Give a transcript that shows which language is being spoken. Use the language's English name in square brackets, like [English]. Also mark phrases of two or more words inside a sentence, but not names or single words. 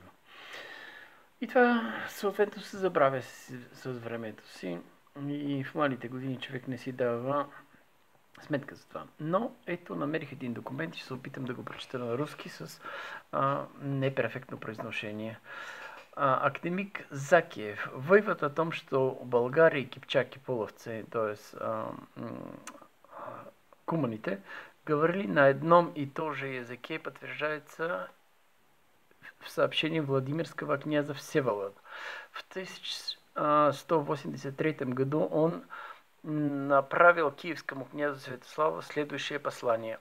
[Bulgarian] И това съответно се забравя с времето си и в младите години човек не си дава сметка за това. Но ето, намерих един документ и ще се опитам да го прочета на руски с неперфектно произношение. Академик Закиев. [Russian] Вывод о том, что Болгарии, кипчаки, половцы, то есть куманите, говорили на одном и том же языке, подтверждается в сообщении Владимирского князя Всеволода. В 1183 году он направил киевскому князю Святославу следующее послание.